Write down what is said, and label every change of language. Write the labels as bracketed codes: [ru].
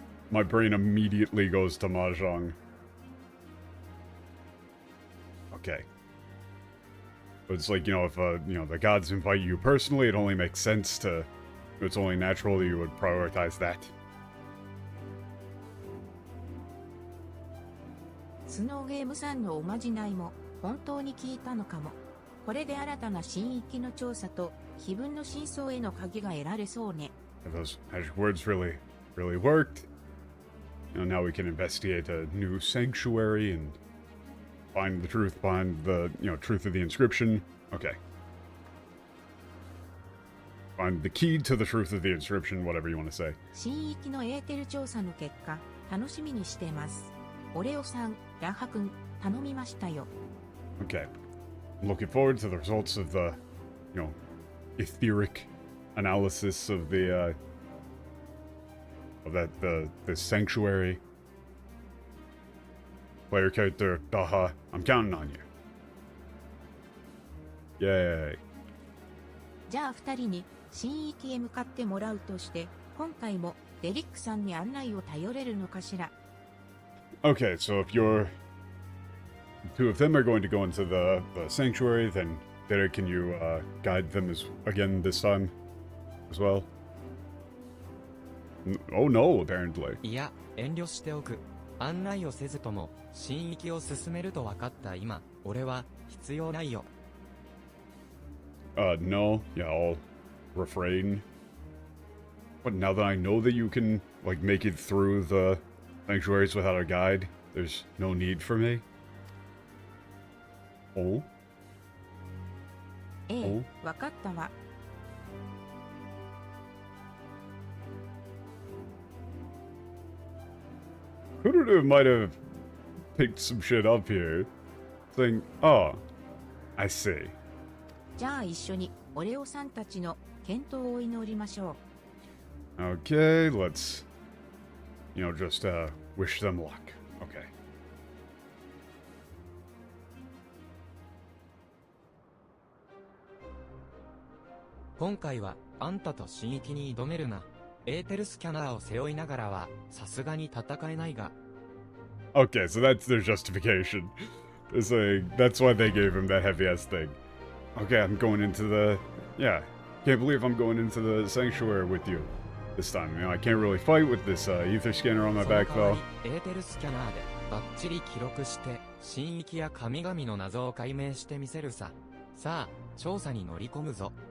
[en] My brain immediately goes to mahjong. Okay. But it's like, if the gods invite you personally, it only makes sense to... It's only natural that you would prioritize that. [ja] スノーゲームさんのおまじないも本当に効いたのかも。これで新たな神域の調査と碑文の真相への鍵が得られそうね。 [en] Those magic words really worked. Now we can investigate a new sanctuary and find the truth behind the, truth of the inscription. Okay. Find the key to the truth of the inscription, whatever you want to say. [ja] 神域のエーテル調査の結果、楽しみにしてます。オレオさん、ラハ君、頼みましたよ。 [en] Okay. I'm looking forward to the results of the, etheric analysis of the, the sanctuary. Player character, Daha. I'm counting on you. Yay. [ja] じゃあ二人に神域へ向かってもらうとして、今回もデリックさんに案内を頼れるのかしら。 [en] Okay, so if the two of them are going to go into the sanctuary, then Derek, can you guide them again this time as well? Oh no, apparently. [ja] いや、遠慮しておく。案内をせずとも神域を進めると分かった今、俺は必要ないよ。 [en] No. Yeah, I'll refrain. But now that I know that you can, make it through the sanctuaries without a guide, there's no need for me? Oh? [ja] ええ、わかったわ。 [en] Kurudu might have picked some shit up here. Saying, oh, I see. [ja] じゃあ一緒にオレオさんたちの健闘を祈りましょう。 [en] Okay, let's, just wish them luck. Okay. [ja] 今回はあんたと神域に挑めるな。エーテルスキャナーを背負いながらはさすがに戦えないが。 [en] Okay, so that's their justification. It's like, that's why they gave him that heavy-ass thing. Okay, I'm going into the... Yeah, can't believe I'm going into the sanctuary with you this time. I can't really fight with this ether scanner on my back, though. [ja] エーテルスキャナーでバッチリ記録して神域や神々の謎を解明してみせるさ。さあ、調査に乗り込むぞ。